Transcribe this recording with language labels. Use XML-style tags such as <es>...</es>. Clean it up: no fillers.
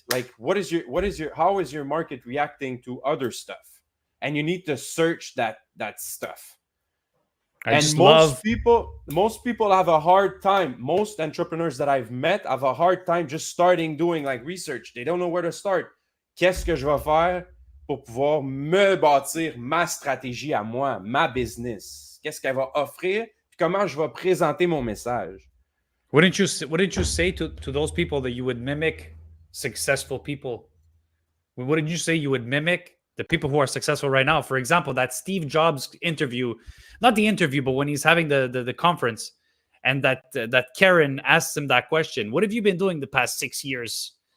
<en>Like, how is your market reacting to other stuff? And you need to search that stuff. Most people have a hard time. Most entrepreneurs that I've met have a hard time just starting doing like research. They don't know where to start.</en> <fr>Qu'est-ce que je vais faire pour pouvoir me bâtir ma stratégie à moi, ma business? Qu'est-ce qu'elle va offrir? Puis comment je vais présenter mon message?</fr> <en>Wouldn't you say to those people that you would mimic successful people? Wouldn't you say you would mimic the people who are successful right now? For example, that Steve Jobs interview, not the interview, but when he's having the conference, and that Karen asks him that question, what have you been doing the past 6 years?</en>